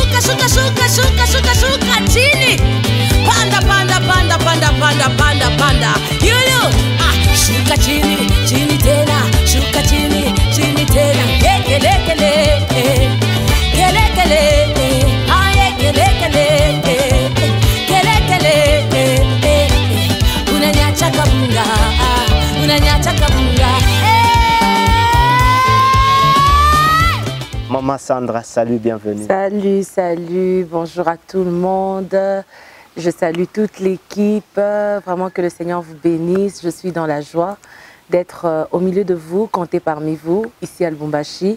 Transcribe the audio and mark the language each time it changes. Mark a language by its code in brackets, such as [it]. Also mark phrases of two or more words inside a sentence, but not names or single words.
[sw] shuka shuka shuka shuka shuka chini. Panda panda panda panda panda panda panda. Yulu shuka chini chini tena. Shuka chini chini tena. Kele kele kele kele. Aye kele kele kele kele. Unanyacha kabunga. Unanyacha kabunga. [fr] Maman Sandra, salut, bienvenue. Salut, salut, bonjour à tout le monde. Je salue toute l'équipe. Vraiment que le Seigneur vous bénisse. Je suis dans la joie d'être au milieu de vous, compter parmi vous, ici à Lubumbashi.